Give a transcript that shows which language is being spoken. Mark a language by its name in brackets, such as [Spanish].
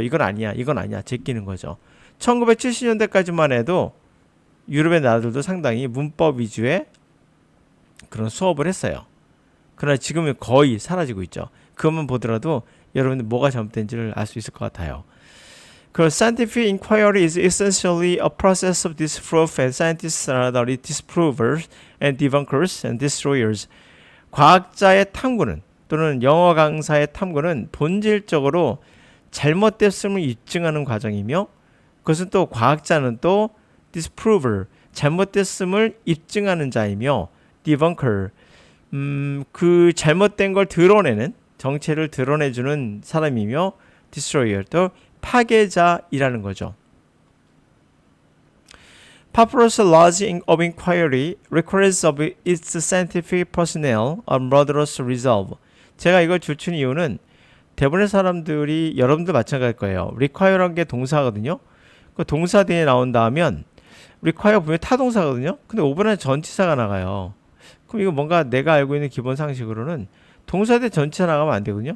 [Korean] 이건 아니야. 제끼는 거죠. 1970년대까지만 해도 유럽의 나라들도 상당히 문법 위주의 그런 수업을 했어요. 그러나 지금은 거의 사라지고 있죠. 그것만 보더라도 여러분들 뭐가 잘못된지를 알 수 있을 것 같아요. 그럼 [English] scientific inquiry is essentially a process of disproof, and scientists are the disprovers and debunkers and destroyers. [Korean] 과학자의 탐구는 또는 영어 강사의 탐구는 본질적으로 잘못됐음을 입증하는 과정이며 그것은 또 과학자는 또 disprover, 잘못됐음을 입증하는 자이며 debunker, 그 잘못된 걸 드러내는, 정체를 드러내주는 사람이며 destroyer, 또 파괴자이라는 거죠. [English] Paparo's laws of inquiry requires of its scientific personnel a murderous resolve. [Korean] 제가 이걸 줄친 이유는 대부분의 사람들이 여러분들 마찬가지일 거예요. require란 게 동사거든요. 그 동사 뒤에 나온다 하면 require 분명히 타동사거든요. 근데 5번에 전치사가 나가요. 그럼 이거 뭔가 내가 알고 있는 기본 상식으로는 동사 뒤에 전치사 나가면 안 되거든요.